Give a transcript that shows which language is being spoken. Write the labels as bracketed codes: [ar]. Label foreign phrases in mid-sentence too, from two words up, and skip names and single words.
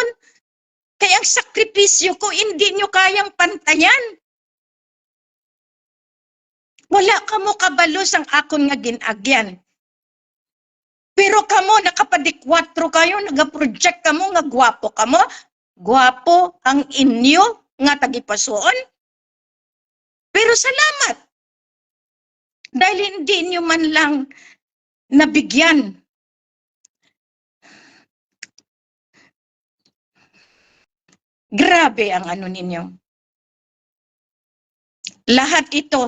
[tl] Kaya ang sakripisyo ko hindi nyo kayang pantayan. [hil] Wala kamo kabalo sang akon nga ginagyan. Pero kamo nakapadikwatro kayo, nagaproject kamo nga gwapo kamo. Gwapo ang inyo nga tagipasuon. Pero salamat. [tl] Dahil hindi nyo man lang nabigyan. [hil] Grabe ang ano ninyo. [tl] Lahat ito.